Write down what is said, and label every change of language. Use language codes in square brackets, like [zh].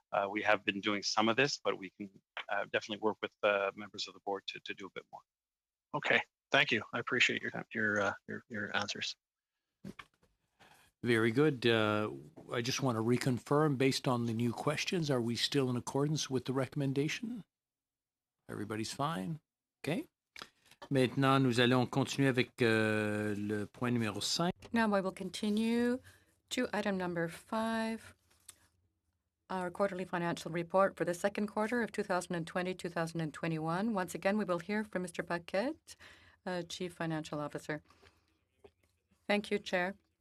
[en] We have been doing some of this, but we can definitely work with members of the board to do a bit more. Okay, thank you. I appreciate your answers. Very good. I just want to reconfirm, based on the new questions, are we still in accordance with the recommendation? Everybody's fine? Okay. [fr] Maintenant, nous allons continuer avec le point numéro 5. [en] Now I will continue to item number 5, our quarterly financial report for the second quarter of 2020-2021. Once again, we will hear from Mr. Paquette, Chief Financial Officer. Thank you, Chair.